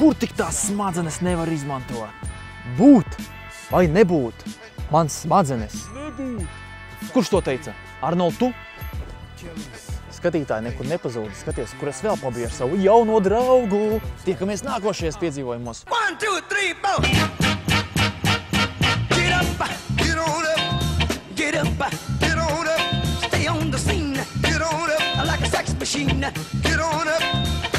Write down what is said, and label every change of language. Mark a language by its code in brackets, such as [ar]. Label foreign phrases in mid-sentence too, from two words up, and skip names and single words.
[lv] Kur tik tās smadzenes nevar izmantot? Būt vai nebūt? Mans smadzenes. Nebūt. Kurš to teica? Arnold, tu? Skatītāji nekur nepazūd. Skaties, kur es vēl pabiju ar savu jauno draugu. Tiekamies nākošajos piedzīvojumos. 1, 2, 3, 4. [en] Get up, get on up, get up, get on up. Stay on the scene, get on up like a sex machine. Get on up.